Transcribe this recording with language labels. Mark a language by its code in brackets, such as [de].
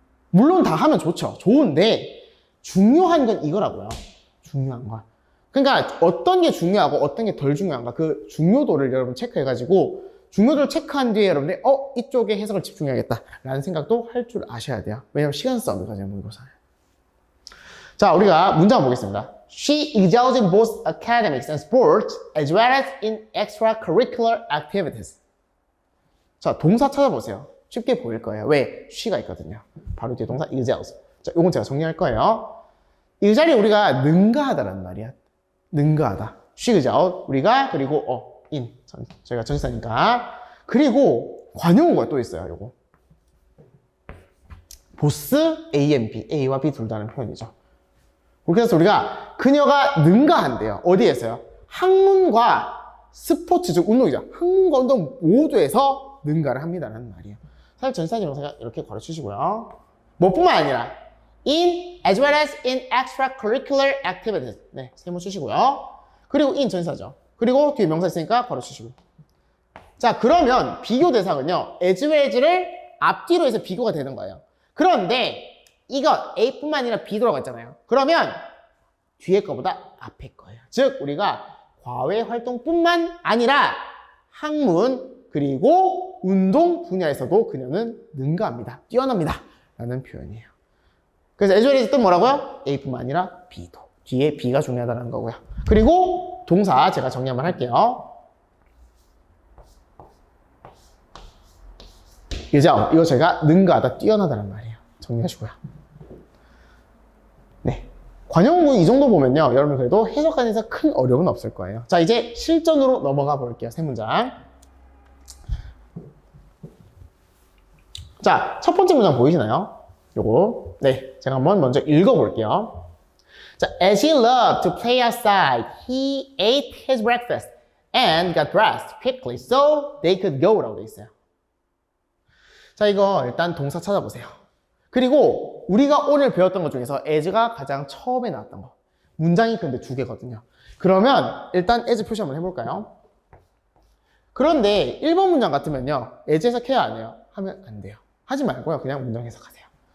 [ko] 물론 다 하면 좋죠. 좋은데 중요한 건 이거라고요. 중요한 건. 그러니까 어떤 게 중요하고 어떤 게 덜 중요한가, 그 중요도를 여러분 체크해가지고 중요도를 체크한 뒤에 여러분들이 이쪽에 해석을 집중해야겠다 라는 생각도 할 줄 아셔야 돼요. 왜냐면 시간 싸움이거든요, 모의고사는. 자, 우리가 문장 보겠습니다. [en] She excels in both academics and sports as well as in extracurricular activities. [ko] 자, 동사 찾아보세요. 쉽게 보일 거예요. 왜? she가 있거든요. 바로 뒤에 동사 excels. 자, 요건 제가 정리할 거예요. 이 자리에 우리가 능가하다라는 말이야. 능가하다. [en] she excels. [ko] 우리가, 그리고 in. 저희가 전치사니까. 그리고 관용어가 또 있어요, 요거. [en] both A and B. [ko] A와 B 둘 다는 표현이죠. 그래서 우리가 그녀가 능가한대요. 어디에서요? 학문과 스포츠, 즉 운동이죠. 학문과 운동 모두에서 능가를 합니다라는 말이에요. 사실 전치사지명사가 이렇게 가르치시고요. 뭐뿐만 아니라 [en] in as well as in extracurricular activities. [ko] 네, 세모 쓰시고요. 그리고 in 전치사죠. 그리고 뒤에 명사 있으니까 가르치시고. 자, 그러면 비교 대상은요, as well as를 앞뒤로 해서 비교가 되는 거예요. 그런데 이거 A뿐만 아니라 B도 들어가 있잖아요. 그러면 뒤에 거보다 앞에 거예요. 즉 우리가 과외 활동뿐만 아니라 학문 그리고 운동 분야에서도 그녀는 능가합니다. 뛰어납니다. 라는 표현이에요. 그래서 as well as 뜻 뭐라고요? A뿐만 아니라 B도. 뒤에 B가 중요하다는 거고요. 그리고 동사 제가 정리 한번 할게요. 그죠? 이거 제가 능가하다, 뛰어나다는 말이에요. 정리하시고요. 네. 관용구 이 정도 보면요. 여러분 그래도 해석하는데서 큰 어려움은 없을 거예요. 자, 이제 실전으로 넘어가 볼게요. 세 문장. 자, 첫 번째 문장 보이시나요? 요거. 네, 제가 한번 먼저 읽어볼게요. [en] 자, as he loved to play outside, he ate his breakfast and got dressed quickly so they could go [ko] 라고 돼 있어요. 자, 이거 일단 동사 찾아보세요. 그리고 우리가 오늘 배웠던 것 중에서 as가 가장 처음에 나왔던 거. 문장이 근데 두 개거든요. 그러면 일단 as 표시 한번 해볼까요? 그런데 1번 문장 같으면요. as 해석해야 안 해요? 하면 안 돼요. 하지 말고요. 그냥 문장 해석하세요.